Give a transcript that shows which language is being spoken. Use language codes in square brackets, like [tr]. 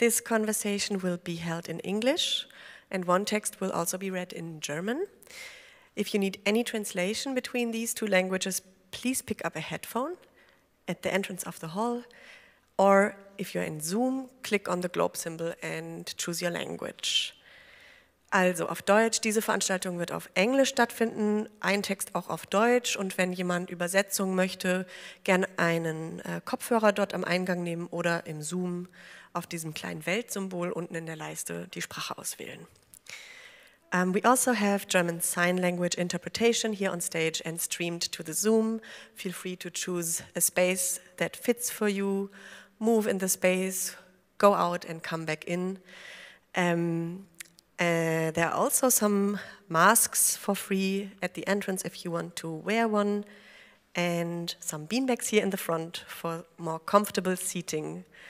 [en] This conversation will be held in English, and one text will also be read in German. If you need any translation between these two languages, please pick up a headphone at the entrance of the hall, or if you're in Zoom, click on the globe symbol and choose your language. [de] Also auf Deutsch, diese Veranstaltung wird auf Englisch stattfinden, ein Text auch auf Deutsch, und wenn jemand Übersetzung möchte, gerne einen Kopfhörer dort am Eingang nehmen oder im Zoom auf diesem kleinen Weltsymbol unten in der Leiste die Sprache auswählen. [en] We also have German Sign Language interpretation here on stage and streamed to the Zoom. Feel free to choose a space that fits for you, move in the space, go out and come back in. There are also some masks for free at the entrance if you want to wear one, and some beanbags here in the front for more comfortable seating.